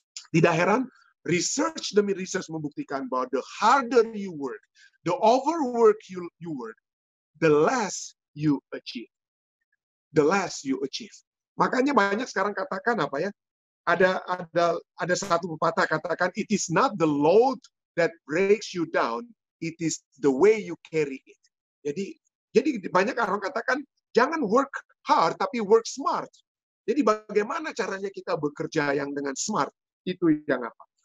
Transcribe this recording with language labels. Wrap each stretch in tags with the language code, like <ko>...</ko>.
<id>Tidak heran, research demi research membuktikan bahwa</id> <en>the harder you work, the overwork you work, the less you achieve. The less you achieve.</en> <id>Makanya banyak sekarang katakan apa ya? Ada satu pepatah katakan,</id> <en>it is not the load that breaks you down, it is the way you carry it.</en> <id>Jadi banyak orang katakan jangan</id> <en>work hard</en> <id>tapi</id> <en>work smart.</en> <id>Jadi bagaimana caranya kita bekerja yang dengan smart, itu yang apa?</id>